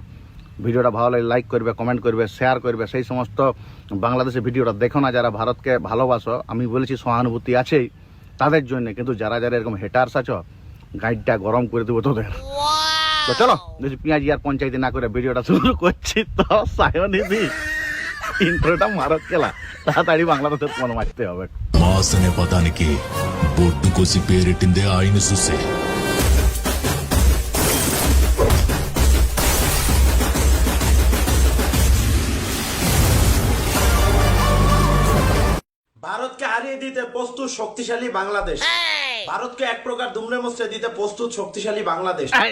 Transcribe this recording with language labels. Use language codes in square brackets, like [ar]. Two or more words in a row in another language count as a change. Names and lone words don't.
[bn] ভিডিওটা ভালো লাগে লাইক করবে, কমেন্ট করবে, শেয়ার করবে। সেই সমস্ত বাংলাদেশের ভিডিওটা দেখো না যারা ভারতকে ভালোবাসো, আমি বলেছি সহানুভূতি আছেই তাদের জন্য, কিন্তু যারা যারা এরকম হেটার্স আছো গাইডটা গরম করে দেবো তোদের। তো চলো বেশি পেঁয়াজি আর পঞ্চায়েতি না করে ভিডিওটা শুরু করছি। তো সায়নিধি ইন্ট্রোটা মারত খেলা, তাড়াতাড়ি বাংলাদেশের মন মারতে হবে। [te] వాసనే పదానికి బొడ్డు కోసి పేరెట్టిందే ఆయన చూసే [bn] ভারতকে হারিয়ে দিতে প্রস্তুত শক্তিশালী বাংলাদেশ। ভারতকে এক প্রকার দুমড়ে মুচড়ে দিতে প্রস্তুত শক্তিশালী বাংলাদেশ।